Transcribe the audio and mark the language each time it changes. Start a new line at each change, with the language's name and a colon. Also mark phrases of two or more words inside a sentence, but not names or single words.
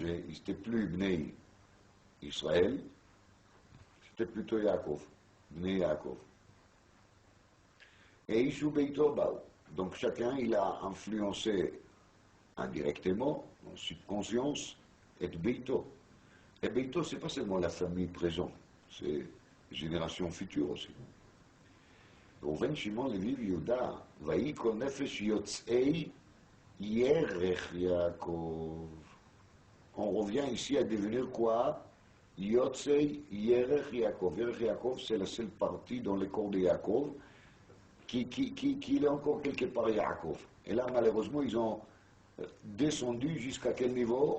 French: Ils n'étaient plus Bnei Israël, c'était plutôt Yaakov, Bnei Yaakov.
Hebrew: Et איש וביתו באו.
French: Donc chacun, il a influencé indirectement, en subconscience, et Beito. Et Beito, ce n'est pas seulement la famille présente, c'est la génération future aussi.
Hebrew: ראובן, שמעון, לוי ויהודה, ויהי כל נפש יוצאי ירך יעקב.
French: On revient ici à devenir quoi?
Hebrew: יוצאי ירך יעקב. ירך יעקב,
French: c'est la seule partie dans le corps de Yaakov qui est encore quelque part Yaakov. Et là, malheureusement, ils ont descendu jusqu'à quel niveau?